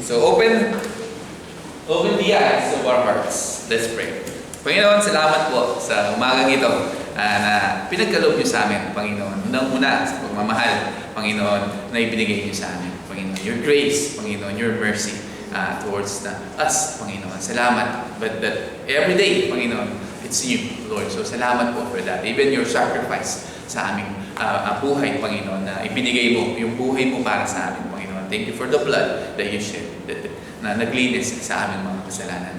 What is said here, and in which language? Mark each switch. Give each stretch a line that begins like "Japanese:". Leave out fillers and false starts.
English: So, open the eyes of our hearts. Let's pray.
Filipino: Panginoon, salamat po sa umagang ito na pinagkaloob niyo sa amin, Panginoon. Unang-una sa pagmamahal, Panginoon, na ibinigay niyo sa amin, Panginoon.
English: Your grace, Panginoon, your mercy. Towards us, Panginoon. Salamat. But that every day, Panginoon, it's you, Lord.
Filipino: So salamat po
English: for that.
Filipino: Even your sacrifice sa aming buhay, Panginoon, na ibinigay mo, yung buhay mo para sa amin, Panginoon.
English: Thank you for the blood that you shed,
Filipino: na naglinis sa aming mga kasalanan.